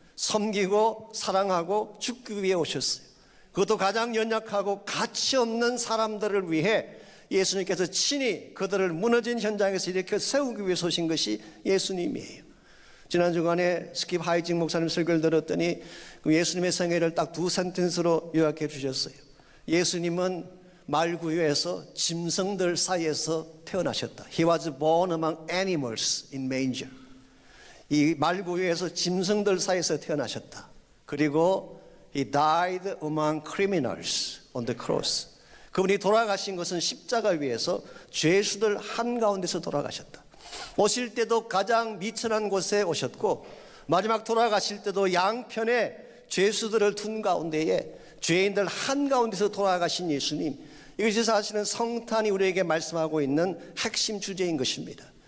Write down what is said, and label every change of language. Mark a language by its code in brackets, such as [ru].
[ko] 섬기고 사랑하고 죽기 위해 오셨어요. 그것도 가장 연약하고 가치 없는 사람들을 위해 예수님께서 친히 그들을 무너진 현장에서 일으켜 세우기 위해서 오신 것이 예수님이에요. 지난 주간에 스킵 하이징 목사님 설교를 들었더니 그 예수님의 생애를 딱 두 센텐스로 요약해 주셨어요. 예수님은 말구유에서 짐승들 사이에서 태어나셨다. [en] He was born among animals in manger. [ko] 이 말구유에서 짐승들 사이에서 태어나셨다. 그리고 [en] He died among criminals on the cross. [ko] 그분이 돌아가신 것은 십자가 위에서 죄수들 한가운데서 돌아가셨다. 오실 때도 가장 미천한 곳에 오셨고 마지막 돌아가실 때도 양편에 죄수들을 둔 가운데에 죄인들 한가운데서 돌아가신 예수님, 이것이 사실은 성탄이 우리에게 말씀하고 있는 핵심 주제인 것입니다.